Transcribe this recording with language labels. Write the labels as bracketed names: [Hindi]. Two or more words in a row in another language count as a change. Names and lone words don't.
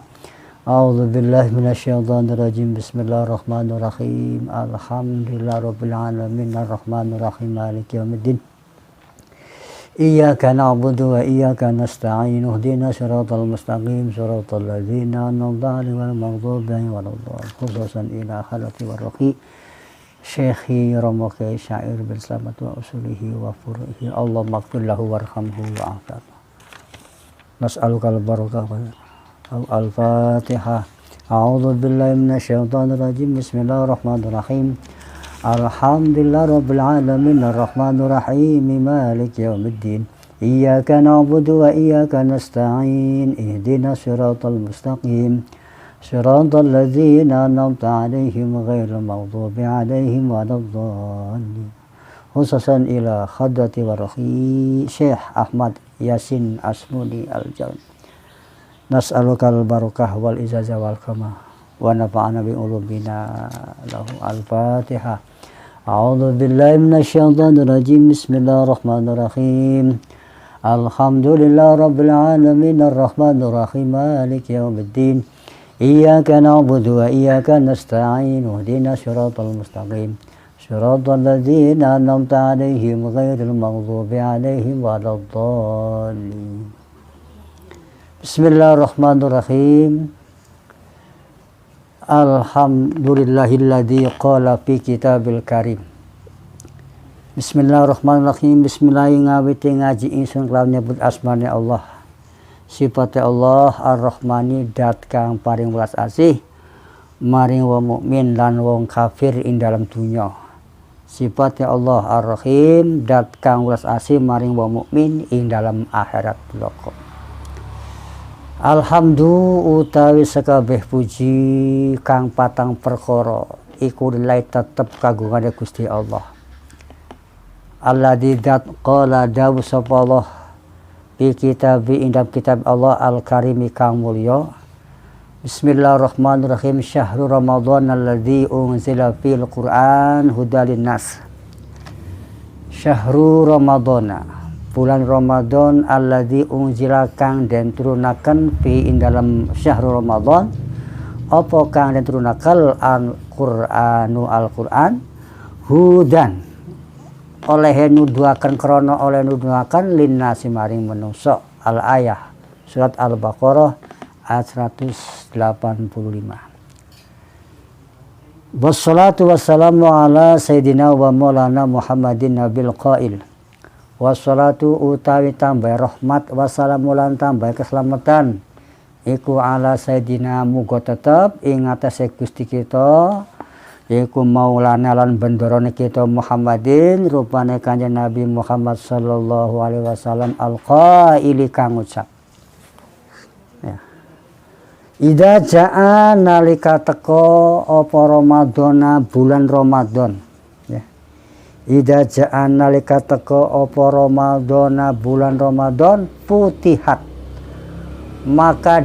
[Arabic] أعوذ بالله من الشيطان الرجيم. بسم الله الرحمن الرحيم. الحمد لله رب العالمين الرحمن الرحيم مالك يوم الدين. إياك نعبد وإياك نستعين اهدنا الصراط المستقيم صراط الذين أنعمت عليهم غير المغضوب عليهم ولا الضالين. خصوصا إلى حالة ورقي شيخي رماقي شاعر بالسلامة وأصوله وفروعه. اللهم اغفر له وارحمه وعافه. نسألك البركة. الفاتحة. أعوذ بالله من الشيطان الرجيم. بسم الله الرحمن الرحيم. الحمد لله رب العالمين الرحمن الرحيم مالك يوم الدين. إياك نعبد وإياك نستعين اهدنا الصراط المستقيم صراط الذين أنعمت عليهم غير المغضوب عليهم ولا الضالين. خصوصا إلى حضرة ورقي شيخ أحمد ياسين أسموني الجون. نسألك البركة والإجازة والكمة ونفعنا بعلومنا له. Al-Fatihah. أعوذ بالله من الشيطان الرجيم. بسم الله الرحمن الرحيم. الحمد لله رب العالمين الرحمن الرحيم مالك يوم الدين. إياك نعبد وإياك نستعين اهدنا الصراط المستقيم صراط الذين أنعمت عليهم غير المغضوب عليهم ولا الضالين. بسم الله الرحمن الرحيم. الحمد لله الذي قال في كتابه الكريم بسم الله الرحمن الرحيم. Bismillahirrahmanirrahim. [Javanese] Ngaji ingsun kelawan nyebut asmane Allah. Sifate Allah Ar-Rahmani dat kang paring welas asih maring wong mukmin lan wong kafir ing dalam dunya. Sifate Allah Ar-Rahim dat kang welas asih maring wong mukmin ing dalam akhirat bloko. Alhamdulillah utawi sekabeh puji kang patang perkara iku lillahi tetep kagungane Gusti Allah. Alladzi dat qala dawu sapa Allah [Arabic] في كتاب [Javanese] indam [Arabic] كتاب الله الكريم [Javanese] kang mulya. [Arabic] بسم الله الرحمن الرحيم. شهر رمضان الذي أنزل في القرآن هدى للناس. شهر رمضان, [Javanese] bulan Ramadan [Arabic] الذي أنزل [Javanese] kang den turunaken fi ing dalam [Arabic] شهر رمضان [Javanese] apa kang den turunaken [Arabic] القرآن القرآن هدى [Javanese] oleh nuduhaken krana oleh nuduhaken linnasi maring manungsa. Al ayah surat Al-Baqarah ayat 185. [Arabic] والصلاة والسلام على سيدنا ومولانا محمد النبي القائل. [Javanese] Wassalatu utawi tambah rahmat wassalamu lan tambah keselamatan iku [Arabic] على سيدنا [Javanese] muga tetep ing atase Gusti kita yaiku maulana lan bendarane kita Muhammadin rupane Kanjeng Nabi Muhammad [Arabic] صلى الله عليه وسلم [Javanese] al-qaili kang ngucap ya. [Arabic] إذا جاء [Javanese] nalika teko apa Ramadana bulan Ramadan ya. [Arabic] إذا جاء [Javanese] nalika teko apa Ramadana bulan Ramadan futihat maka